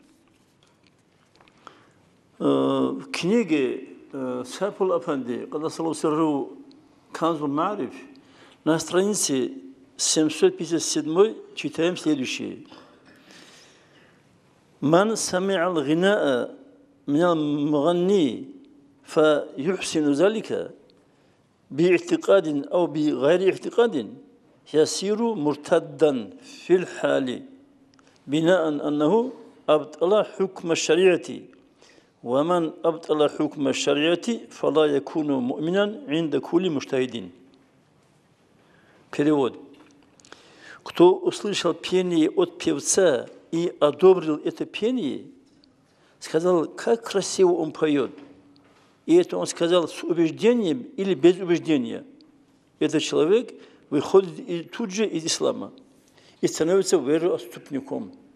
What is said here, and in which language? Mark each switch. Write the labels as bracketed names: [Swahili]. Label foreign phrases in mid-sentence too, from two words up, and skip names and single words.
[Russian] В книге Сапул Афанди, Канзул Маариф, на странице 757 читаем следующее. [Arabic] من سمع الغناء من المغني فيحسن ذلك باعتقاد أو بغير اعتقاد يصير مرتدا في الحال بناء أنه أبطل حكم الشريعة ومن أبطل حكم الشريعة فلا يكون مؤمنا عند كل مجتهد. [Russian] Перевод. Кто услышал пение от певца и одобрил это пение, сказал, как красиво он поет. И это он сказал с убеждением или без убеждения. Этот человек выходит тут же из ислама и становится вероотступником.